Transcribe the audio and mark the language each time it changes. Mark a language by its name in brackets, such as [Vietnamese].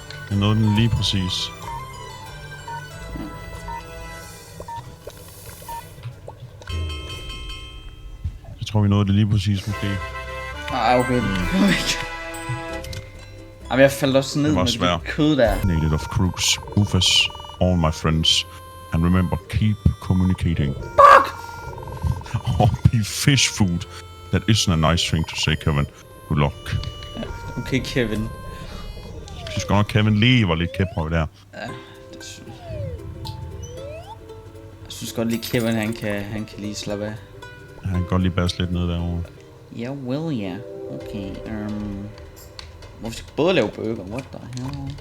[Danish] Jeg nåede den lige præcis. Jeg tror, vi nåede det lige præcis, måske. Nej, okay. Jamen, jeg faldt også ned med det kød der. [English] Native of Crooks, Rufus, all my friends. And remember, keep communicating. Fuck! Or be fish food. That isn't a nice thing to say, Kevin. Good luck. [Danish] Ja, okay, Kevin. Jeg synes godt nok, Kevin lige var lidt kæphøj der. Ja, det synes jeg. Synes godt lige, Kevin han kan lige slappe af. Han kan godt lige basse lidt ned derovre. Ja, well, ja. Okay, Hvorfor skal både lave burger? [English] What the hell?